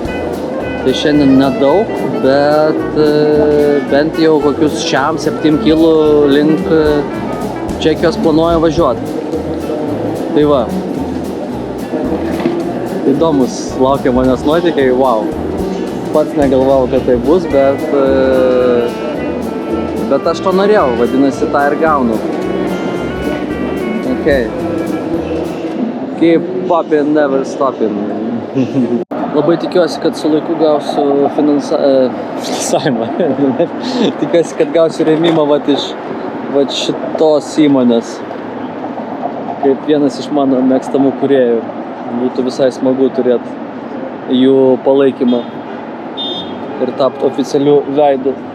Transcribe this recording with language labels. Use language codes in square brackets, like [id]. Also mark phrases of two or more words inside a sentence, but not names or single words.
[lt] Tai šiandien nedaug, bet bent jau kokius 7 kilų link Čekijos planuoju važiuoti. Tai va. Įdomus laukia manęs nuotykiai, wow. Pats negalvojau, kad tai bus, bet aš to norėjau, vadinasi, tą ir gaunu. Okay. [en] Keep popping, never stopping. [lt] Labai tikiuosi, kad su laiku gausiu finansavimą. Tikiuosi, kad gausiu rėmimą iš šitos įmonės. Kaip vienas iš mano mėgstamų kūrėjų. Būtų visai smagu turėti jų palaikymą ir tapti oficialiu veidu.